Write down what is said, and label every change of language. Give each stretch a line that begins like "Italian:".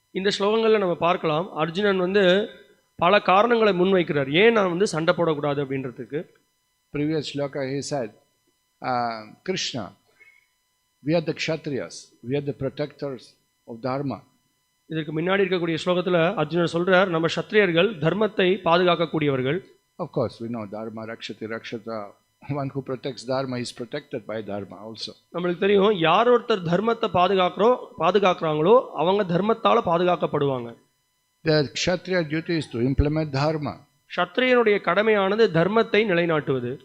Tamil: இந்த ஸ்லோகங்களில் நம்ம பார்க்கலாம், அர்ஜுனன் வந்து பல காரணங்களை முன்வைக்கிறார், ஏன் நான் வந்து சண்டை போடக்கூடாது அப்படின்றதுக்கு.
English: Previous shloka he said, Krishna, we are the Kshatriyas, we are the protectors of Dharma.
Tamil: இதற்கு முன்னாடி இருக்கக்கூடிய ஸ்லோகத்தில் அர்ஜுனர் சொல்றார், நம்ம க்ஷத்ரியர்கள் தர்மத்தை பாதுகாக்கக்கூடியவர்கள்.
English: Of course we know Dharma Rakshati Rakshata. One who protects Dharma is protected by Dharma also.
Tamil: நம்மளுக்கு தெரியும், யார் ஒருத்தர் தர்மத்தை பாதுகாக்கிறாங்களோ அவங்க தர்மத்தால பாதுகாக்கப்படுவாங்க.
English: The Kshatriya duty is to implement Dharma.
Tamil: க்ஷத்ரியனுடைய கடமையானது தர்மத்தை நிலைநாட்டுவது.